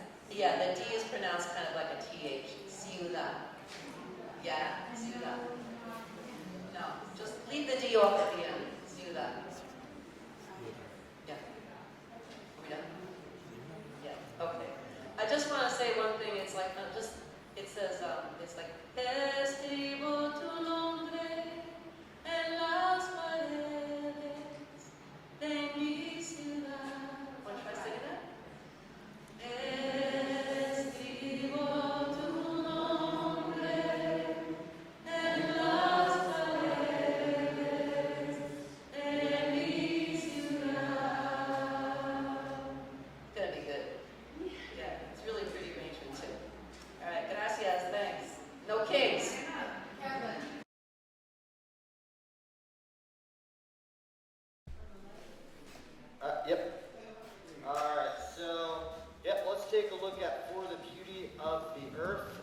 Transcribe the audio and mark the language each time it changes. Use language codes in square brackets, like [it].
[en] Yeah, the D is pronounced kind of like a TH. Ciudad. Yeah, ciudad. No, just leave the D off at the end. Ciudad. Yeah. Are we done? Yeah, okay. I just want to say one thing. It's like, it says, it's like, [es] escribo tu nombre en las paredes de mi ciudad. [en] Want to try singing that? [es] Escribo tu nombre en las paredes de mi ciudad. [en] It's gonna be good. Yeah, it's really pretty arrangement too. All right, gracias, thanks. No case. Kevin. Yep. All right, so, let's take a look at For the Beauty of the Earth.